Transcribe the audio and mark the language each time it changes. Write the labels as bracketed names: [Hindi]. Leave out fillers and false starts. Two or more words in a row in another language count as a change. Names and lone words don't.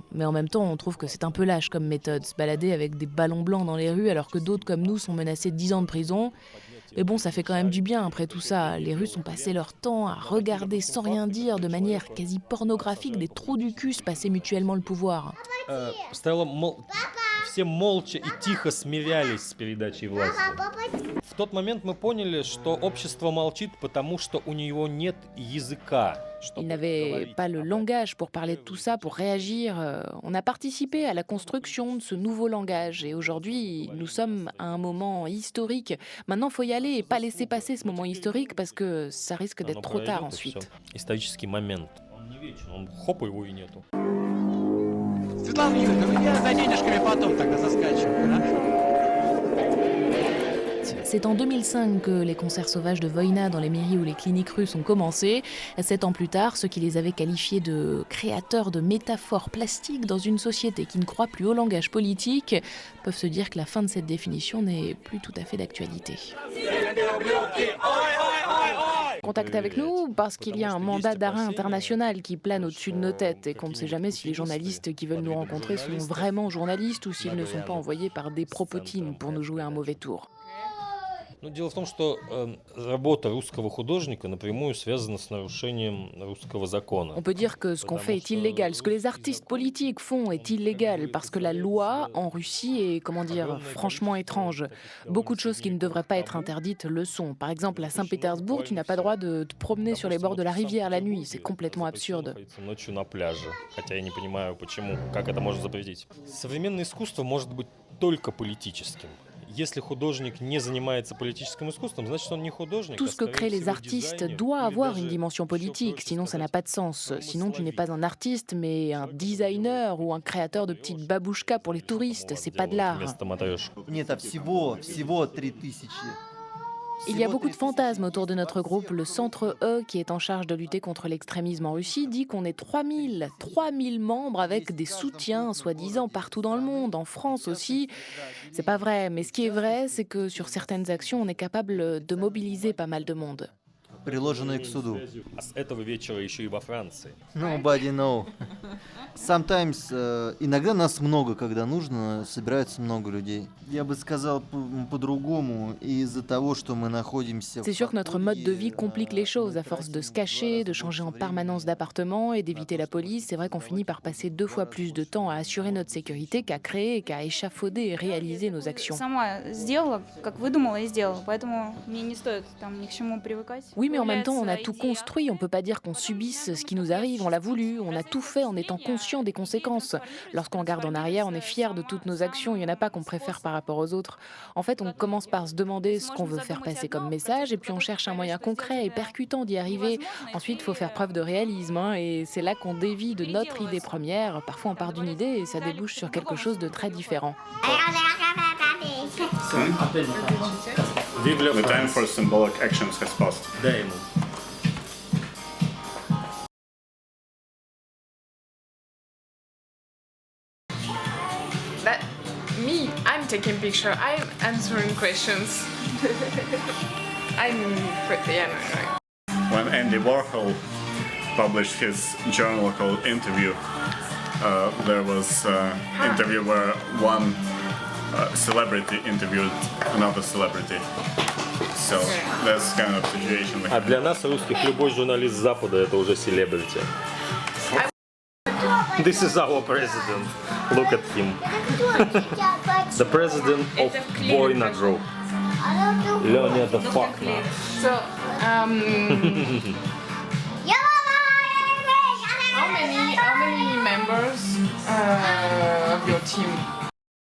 [French] Mais en même temps, on trouve que c'est un peu lâche comme méthode, se balader avec des ballons blancs dans les rues alors que d'autres comme nous sont menacés de 10 ans de prison. Mais bon, ça fait quand même du bien après tout ça. Les Russes ont passé leur temps à regarder sans rien dire, de manière quasi pornographique, des trous du cul se passer mutuellement le pouvoir. [Russian] Все молча и тихо смирялись с передачей власти. В тот момент мы поняли, что общество молчит, потому что у него нет языка. [French] Ils n'avaient pas le langage pour parler de tout ça, pour réagir. On a participé à la construction de ce nouveau langage et aujourd'hui, nous sommes à un moment historique. Maintenant, il faut y aller et pas laisser passer ce moment historique parce que ça risque d'être trop tard ensuite. [Russian] Исторический момент. Он не вечен, он хоп, его и нету. Светлана Юрьевна, я за денежками потом тогда заскачиваю, да? [French] C'est en 2005 que les concerts sauvages de Voïna dans les mairies ou les cliniques russes ont commencé. 7 ans plus tard, ceux qui les avaient qualifiés de créateurs de métaphores plastiques dans une société qui ne croit plus au langage politique peuvent se dire que la fin de cette définition n'est plus tout à fait d'actualité. Contact avec nous parce qu'il y a un mandat d'arrêt international qui plane au-dessus de nos têtes et qu'on ne sait jamais si les journalistes qui veulent nous rencontrer sont vraiment journalistes ou s'ils ne sont pas envoyés par des propotines pour nous jouer un mauvais tour. [Russian] Но дело в том, что работа русского художника напрямую связана с нарушением русского закона. [French] On peut dire que ce qu'on fait est illégal. Ce que les artistes politiques font est illégal parce que la loi en Russie est, franchement étrange. Beaucoup de choses qui ne devraient pas être interdites le sont. Par exemple, à Saint-Pétersbourg, tu n'as pas le droit de te promener sur les bords de la rivière la nuit. C'est complètement absurde. [Russian] Ночью на пляже, хотя я не понимаю, почему, как это можно запретить. Современное искусство может быть только политическим. Если художник не занимается политическим искусством, значит он не художник. [French] Tout ce que créent les artistes doit avoir une dimension politique, sinon ça n'a pas de sens. Sinon tu n'es pas un artiste, mais un designer ou un créateur de petites babouchkas pour les touristes, c'est pas de l'art. [Russian] Нет, всего 3000. [French] Il y a beaucoup de fantasmes autour de notre groupe. Le Centre E, qui est en charge de lutter contre l'extrémisme en Russie, dit qu'on est 3000 membres avec des soutiens, soi-disant, partout dans le monde, en France aussi. C'est pas vrai, mais ce qui est vrai, c'est que sur certaines actions, on est capable de mobiliser pas mal de monde. [Russian] Приложенные к суду. А с этого вечера еще и во Франции. [English] Nobody know. Sometimes, [Russian] иногда нас много, когда нужно, собирается много людей. Я бы сказал по-другому, из-за того, что мы находимся... [French] C'est sûr que notre mode de vie complique les choses. À force de se cacher, de changer en permanence d'appartement et d'éviter la police, c'est vrai qu'on finit par passer 2 fois plus de temps à assurer notre sécurité qu'à créer, qu'à échafauder et réaliser nos actions. [Russian] Сама сделала, как выдумала и сделала, поэтому мне не стоит там ни к чему привыкать. [French] Oui, mais en même temps, on a tout construit. On ne peut pas dire qu'on subisse ce qui nous arrive. On l'a voulu. On a tout fait en étant conscient des conséquences. Lorsqu'on regarde en arrière, on est fier de toutes nos actions. Il n'y en a pas qu'on préfère par rapport aux autres. En fait, on commence par se demander ce qu'on veut faire passer comme message et puis on cherche un moyen concret et percutant d'y arriver. Ensuite, il faut faire preuve de réalisme et c'est là qu'on dévie de notre idée première. Parfois, on part d'une idée et ça débouche sur quelque chose de très différent. [English] The time for symbolic actions has passed. That me, I'm taking picture. I'm answering questions. I'm pretty, yeah, no. When Andy Warhol published his journal called Interview, there was an interview where one celebrity interviewed another celebrity. So that's kind of situation. [Russian] А для нас, русских, любой журналист с Запада — это уже селебрити. [English] This is our president. Look at him. The president of Voina Group. Leonid Fakna. So, how many members your team?